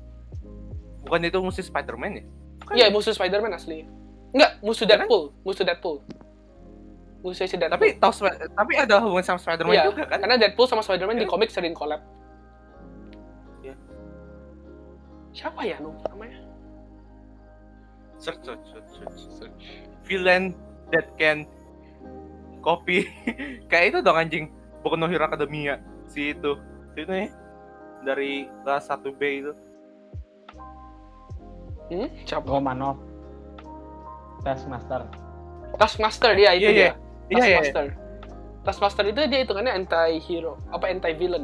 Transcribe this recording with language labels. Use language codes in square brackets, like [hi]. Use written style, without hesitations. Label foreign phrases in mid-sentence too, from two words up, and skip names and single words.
[id] Bukan itu musuh Spider-Man ya? Bukan Iya, ya? musuh Spider-Man asli. Enggak, musuh Iya kan? Deadpool. Musuh si Deadpool. Tapi ada hubungan sama Spider-Man Iya, juga kan? karena Deadpool sama Spider-Man di Iya. komik sering collab. Iya. Siapa ya namanya? [en] Search. Villain that can copy. [id] Kayak itu dong anjing. Boku no Hero Academia. Si itu. Si itu nih. Dari kelas 1B itu. Siapa? Romanov. Taskmaster. Taskmaster dia itu Iya, dia. Iya, iya. Taskmaster. Taskmaster itu dia hitungannya [en] anti-hero, anti-villain.